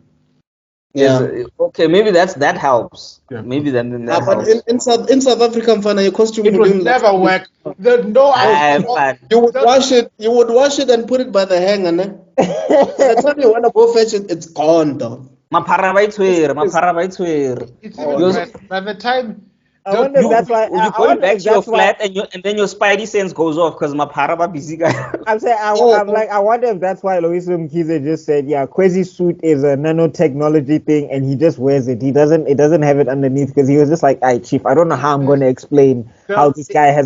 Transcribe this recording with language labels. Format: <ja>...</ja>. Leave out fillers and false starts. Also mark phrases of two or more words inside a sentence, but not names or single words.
<en>Yeah. Okay, maybe that helps. Yeah. Maybe then that But helps. in South Africa, Mfana, your costume It would wouldn't last. never work. There's no But You would wash it. You would wash it and put it by the hanger. Ne? By the time you want to go fetch it, it's gone, dog.</en> <tn>maphara ba itshwere.</tn> <en>It's even You're, worse. By the time I wonder if that's why. you're I going wonder back if to your that's why. flat and then your spidey sense goes off because</en> <tn>maphara ba</tn> <en>busy guy. I'm saying, I'm like, I wonder if that's why Loiso Mkhize just said, yeah, Kwesi's suit is a nanotechnology thing, and he just wears it. It doesn't have it underneath because he was just like, "Hey, chief, I don't know how I'm going to explain how this guy has a</en>